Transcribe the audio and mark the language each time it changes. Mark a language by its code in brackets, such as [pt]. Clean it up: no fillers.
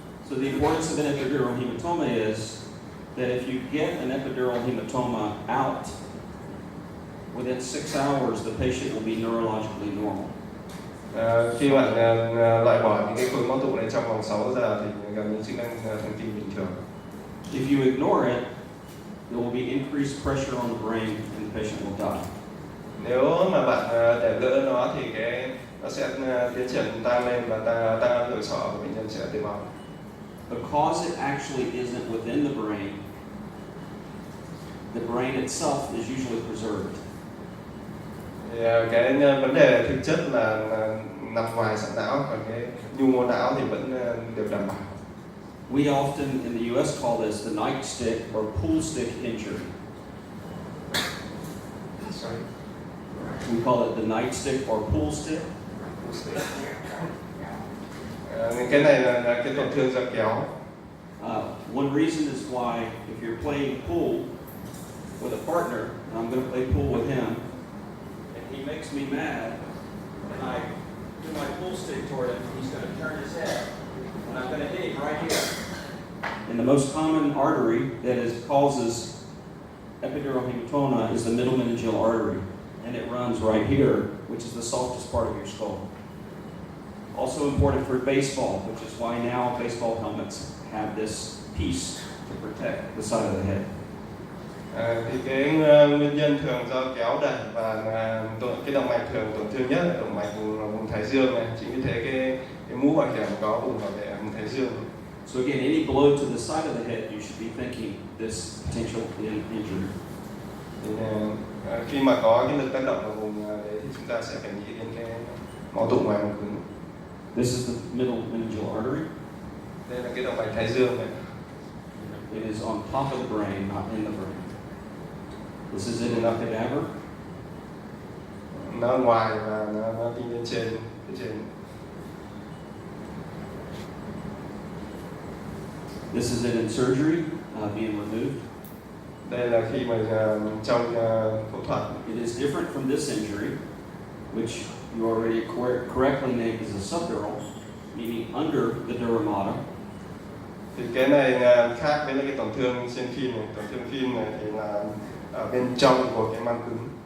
[en] So the importance of an epidural hematoma is that if you get an epidural hematoma out, within 6 hours the patient will be neurologically normal. [vi] Khi bạn loại bỏ những cái khối máu tụ này trong vòng 6 giờ thì gần như chức năng thần kinh bình thường. [en] If you ignore it, there will be increased pressure on the brain and the patient will die. [vi] Nếu mà bạn để lỡ nó thì nó sẽ tiến triển tăng lên và tăng áp nội sọ của bệnh nhân sẽ tử vong. [en] Because it actually isn't within the brain itself is usually preserved. [vi] Thì cái vấn đề thực chất là nằm ngoài sọ não, còn cái nhu mô não thì vẫn được đảm bảo. [en] We often in the US call this the nightstick or pool stick injury. Sorry. We call it the nightstick or pool stick. [vi] Cái này là cái tổn thương do kéo. [en] One reason is why if you're playing pool with a partner, and I'm going to play pool with him, and he makes me mad, and I do my pool stick toward him, he's going to turn his head, and I'm going to hit him right here. And the most common artery that causes epidural hematoma is the middle meningeal artery, and it runs right here, which is the softest part of your skull. Also important for baseball, which is why now baseball helmets have this piece to protect the side of the head. [vi] Thì cái nguyên nhân thường do kéo đẩy và cái động mạch thường tổn thương nhất là động mạch vùng thái dương này. Chính vì thế cái mũ bảo hiểm có vùng bảo vệ vùng thái dương. [en] So again, any blow to the side of the head, you should be thinking this potential injury. [vi] Thì, khi mà có cái lực tác động vào vùng đấy thì chúng ta sẽ phải nghĩ đến cái máu tụ ngoài vùng cứng. [en] This is the middle meningeal artery. [vi] Đây là cái động mạch thái dương này. [en] It is on top of the brain, not in the brain. This is it in the cadaver. [vi] Nó ngoài và nó đi lên trên, [en] This is it in surgery, being removed. [vi] Đây là khi mà trong phẫu thuật. [en] It is different from this injury, which you already correctly named as a subdural, meaning under the dura mater. [vi] Thì cái này khác với cái tổn thương trên phim này. Tổn thương phim này thì là ở bên trong của cái màng cứng.